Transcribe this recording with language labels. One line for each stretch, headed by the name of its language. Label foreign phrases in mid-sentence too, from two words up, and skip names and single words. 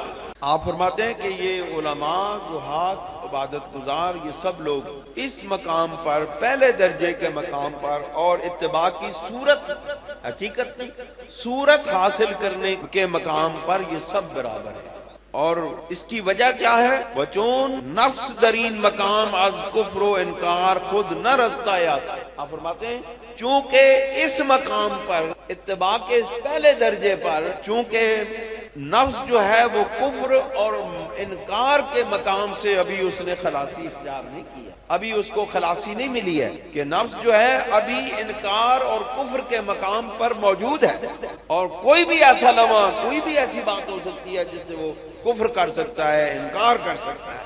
Urdu: آپ فرماتے ہیں کہ یہ علماء، زہاد، عبادت گزار، یہ سب لوگ اس مقام پر، پہلے درجے کے مقام پر، اور اتباع کی صورت، حقیقت نہیں، صورت حاصل کرنے کے مقام پر یہ سب برابر ہے۔ اور اس کی وجہ کیا ہے؟
Persian: وچون نفس درین مقام از کفر و انکار خود نہ رستہ یاست۔
Urdu: آپ فرماتے ہیں چونکہ اس مقام پر، اتباع کے پہلے درجے پر، چونکہ نفس جو ہے وہ کفر اور انکار کے مقام سے ابھی اس نے خلاصی اختیار نہیں کیا، ابھی اس کو خلاصی نہیں ملی ہے، کہ نفس جو ہے ابھی انکار اور کفر کے مقام پر موجود ہے، اور کوئی بھی ایسا لمحہ، کوئی بھی ایسی بات ہو سکتی ہے جس سے وہ کفر کر سکتا ہے، انکار کر سکتا ہے۔